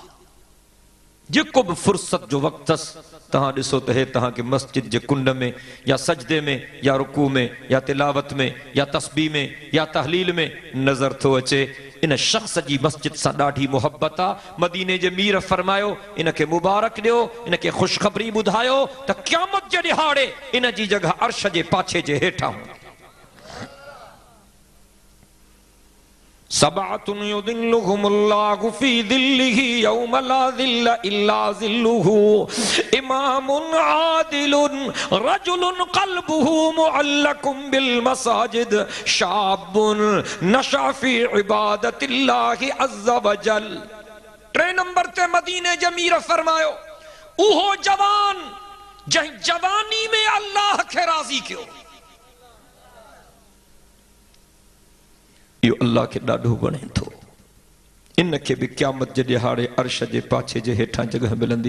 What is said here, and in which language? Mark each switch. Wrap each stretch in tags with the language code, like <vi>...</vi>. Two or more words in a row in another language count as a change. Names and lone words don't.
<sd>जेको बि फुर्सत जो वक़्तु अथसि तहां ॾिसो त हे तहांखे मस्जिद जे कुंड में या सजदे में या रुकू में या तिलावत में या तस्बीह में या तहलील में नज़र थो अचे। इन शख़्स जी मस्जिद सां ॾाढी मुहब्बत आहे। मदीने जे मीर फरमायो इन खे मुबारक ॾियो, इन खे ख़ुशख़बरी ॿुधायो त क़यामत जे ॾिहाड़े इन जी जगह अर्श जे पाछे जे हेठां।</sd> <ar>سبعة يظلهم الله في ظله يوم لا ظل إلا ظله. إمام عادل رجل قلبه معلق بالمساجد شاب نشأ في عبادة الله عز وجل.</ar> <sd>3 नंबर ते मदीने जमीर फरमायो उहो जवान जंहिं जवानी में अल्लाह खे राज़ी कयो। इहो अल्लाह खे ॾाढो वणे थो। इन खे बि क़यामत जे ॾिहाड़े अर्श जे पाछे जे हेठां जगह मिलंदी।</sd>